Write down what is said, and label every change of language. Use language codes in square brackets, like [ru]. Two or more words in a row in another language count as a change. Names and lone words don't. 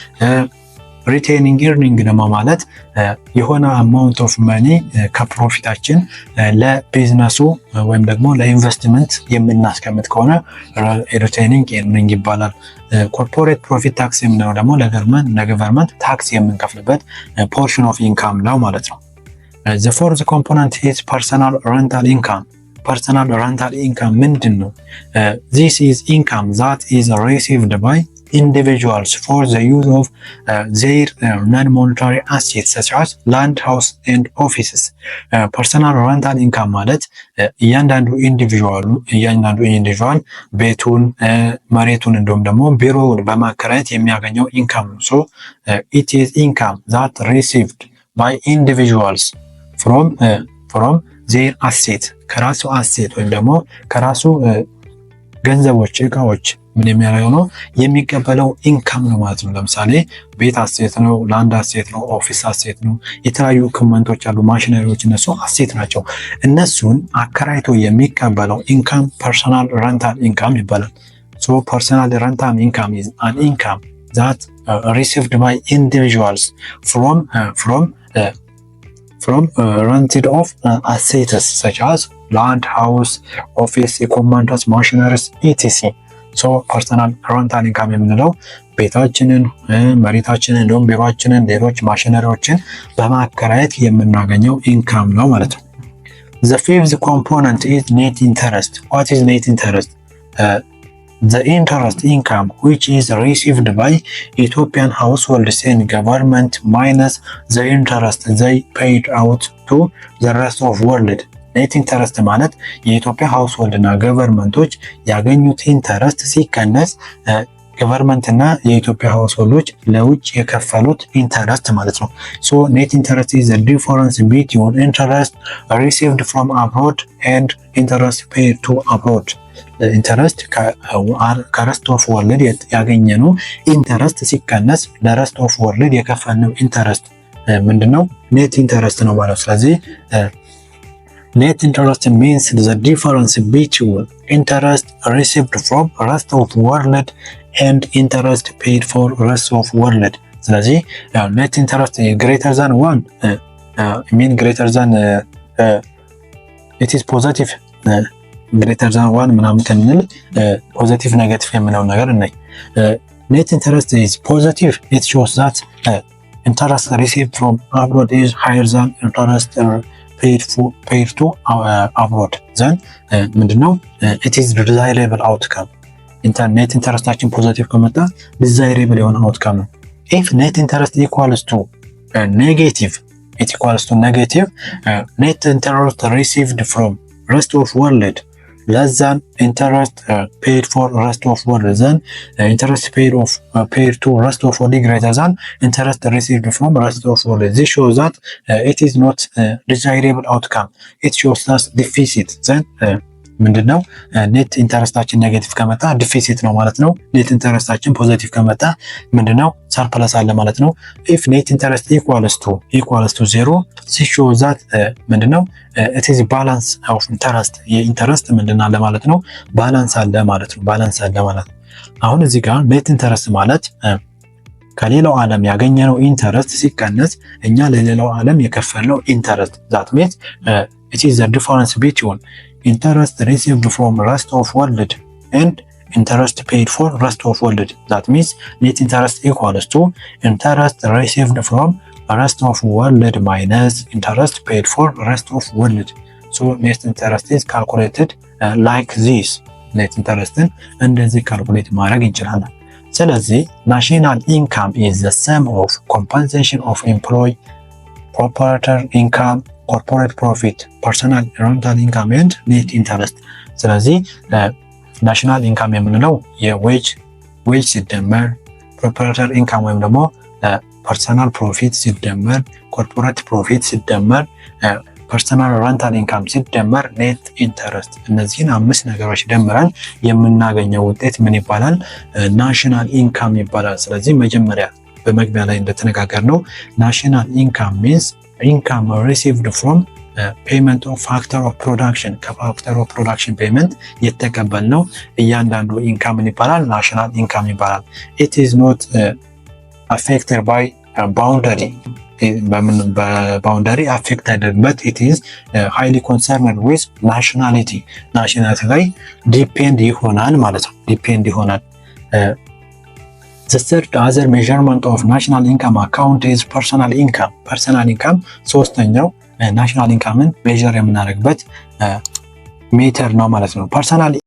[en] retaining earning [am] ደግሞ ማለት የሆነ [en] amount of money [am] ከፕሮፊታችን ለቢዝነሱ ወይም ደግሞ ለኢንቨስትመንት የምናስቀምጥ ከሆነ [en] retaining earning [am] ይባላል። [en] corporate profit tax [am] የምንለው ደግሞ ለገቨርንመንት ታክስ የምንከፍልበት [en] portion of income [am] ነው ማለት ነው። [en] The fourth component is personal rental income. Personal rental income [am] ምንድን ነው? [en] This is income that is received by individuals for the use of their non-monetary assets such as land, house and offices. Personal rental income [am] ማለት እያንዳንዱ ኢንዲቪጁዋል ቤቱን መሬቱን እንዲሁም ደግሞ ቢሮውን በማከራየት የሚያገኘው ኢንካም ነው። [en] So it is income that received by individuals from their asset [am] ከራሱ አሴት ወይም ደግሞ ከራሱ ገንዘቦች እቃዎች ምን የሚያደርገው ነው የሚቀበለው ኢንካም ነው ማለት ነው። ለምሳሌ ቤት አሴት ነው፣ ላንድ አሴት ነው፣ ኦፊስ አሴት ነው፣ የተለያዩ ኢኩዊፕመንቶች አሉ፣ ማሽነሪዎች፣ እነሱ አሴት ናቸው። እነሱን አከራይቶ የሚቀበለው ኢንካም [en] personal rental income [am] ይባላል። [en] So personal rental income is an income that received by individuals from rented of assets such as land, house, office, equipment, machineries, etc. So personal rental income [am] የምንለው ቤታችንን፣ መሬታችንን፣ እንዲሁም ቢሮአችንን፣ ሌሎች ማሽነሪዎችን በማከራየት የምናገኘው ኢንካም ነው ማለት ነው። [en] The fifth component is net interest. What is net interest? The interest income which is received by Ethiopian households and government minus the interest they paid out to the rest of world. net interest [am] ማለት የኢትዮጵያ ሃውስሆልድ እና ገቨርንመንቶች ያገኙት ኢንተረስት ሲቀነስ ገቨርንመንት እና የኢትዮጵያ ሃውስሆልዶች ለውጭ የከፈሉት ኢንተረስት ማለት ነው። [en] So net interest is the difference between interest received from abroad and interest paid to abroad. [am] ኢንተረስት [en] ከrest of world [am] ያገኘነው ኢንተረስት ሲቀነስ [en] ለrest of world [am] የከፈልነው ኢንተረስት ምንድነው? [en] net interest [am] ነው ማለት። ስለዚህ [en] net interest means the difference between interest received from rest of world and interest paid for rest of world. ስለዚህ net interest greater than 1 greater than it is positive greater than 1 [am] ምናምን ከሚል [en] positive negative [am] የምንለው ነገር እናይ። [en] net interest is positive. It shows that interest received from abroad is higher than interest paid to abroad. [am] Then ምንድነው? [en] It is desirable outcome. [am] net ኢንተረስታችን ፖዚቲቭ ከመጣ desirable የሆነ outcome ነው። [en] If net interest equals to negative, it equals to negative, net interest received from rest of world less than interest paid for rest of world, then interest paid to rest of world greater than interest received from rest of world. This shows that it is not desirable outcome. It shows us deficit. Then ምንድነው? [am] ኔት ኢንተረስታችን ኔጌቲቭ ከመጣ ዲፊሲት ነው ማለት ነው። ኔት ኢንተረስታችን ፖዚቲቭ ከመጣ ምንድነው? ሰርፕለስ አለ ማለት ነው። [en] if net interest equals to 0, this shows that ምንድነው? it is balance of interest. [am] የኢንተረስት ምንድነው አለ ማለት ነው? ባላንስ አለ ማለት ነው። ባላንስ አለ ማለት ነው። አሁን እዚህ ጋር [en] net interest [am] ማለት ከሌላው ዓለም ያገኘነው ኢንተረስት ሲቀነስ እኛ ለሌላው ዓለም የከፈልነው ኢንተረስት [en] that means it is the difference between interest received from rest of world and interest paid for rest of world. That means net interest equals to interest received from rest of world minus interest paid for rest of world. So net interest is calculated like this. net interest [am] እንደዚህ ካልኩሌት ማድረግ እንችላለን። ስለዚህ [en] national income is the sum of compensation of employee, proprietor income, corporate profit, personal rental income and net interest. [am] ስለዚህ [en] national income [am] የምንለው የዌጅ ሲደመር [en] proprietor income [am] ወይም ደግሞ [en] personal profit [am] ሲደመር [en] corporate profit [am] ሲደመር [en] personal rental income [am] ሲደመር [en] net interest፣ [am] እነዚህን 5 ነገሮች ደምረን የምናገኘው ውጤት ምን ይባላል? [en] national income [am] ይባላል። ስለዚህ መጀመሪያ በመግቢያ ላይ እንደተነጋገርነው [en] national income means income received from payment of factor of production. ከfactor of production payment [am] የተቀበልነው እያንዳንዱ ኢንካም ይባላል [en] national income [am] ይባላል። [en] it is not affected by boundary. [am] በባውንደሪ አፌክት አይደለም። [en] it is highly concerned with nationality [am] ላይ ዲፔንድ ይሆናል ማለት ነው። ዲፔንድ ይሆናል። [en] The third other measurement of national income account is personal income. personal income [am] ሶስተኛው ናሽናል ኢንካምን ሜዠር የምናደርግበት ሜተር ነው ማለት ነው። ፐርሰናል